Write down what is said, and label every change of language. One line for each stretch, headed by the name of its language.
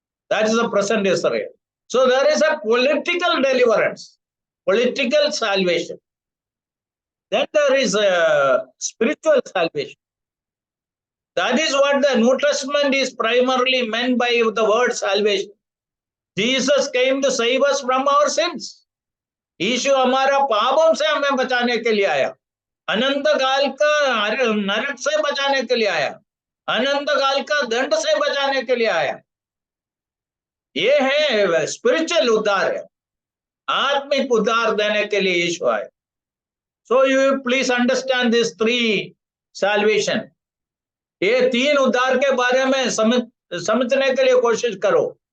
English: That is the present Israel. So there is a political deliverance, political salvation. Then there is a spiritual salvation. That is what the New Testament is primarily meant by the word salvation. Jesus came to save us from our sins.
Hindi: यीशु हमारा पापों से हमें बचाने के लिए आया, अनंत काल का नरक से बचाने के लिए आया, अनंत काल का दंड से बचाने के लिए आया. ये है स्पिरिचुअल उद्धार है, आत्मिक उद्धार देने के लिए यीशु आए.
English: So you please understand these three salvation.
Hindi: ये तीन उद्धार के बारे में समझने के लिए कोशिश करो.